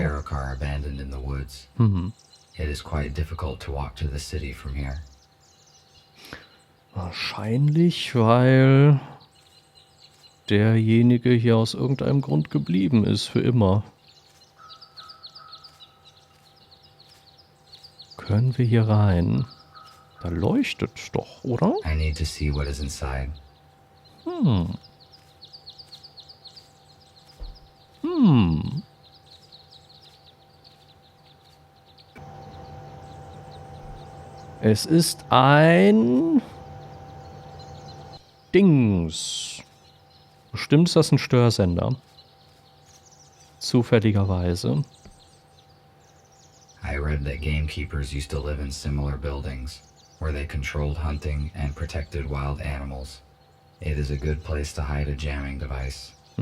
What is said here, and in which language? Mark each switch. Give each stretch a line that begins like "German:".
English: arrow car abandoned in the woods? It is quite difficult to walk to the city from here.
German: Wahrscheinlich, weil derjenige hier aus irgendeinem Grund geblieben ist für immer. Können wir hier rein? Da leuchtet doch, oder?
English: I need to see what is inside.
German: Es ist ein Dings. Bestimmt ist das ein Störsender. Zufälligerweise.
English: I read that gamekeepers used to live in similar buildings, where they controlled hunting and protected wild animals. It is a good place to hide a jamming device.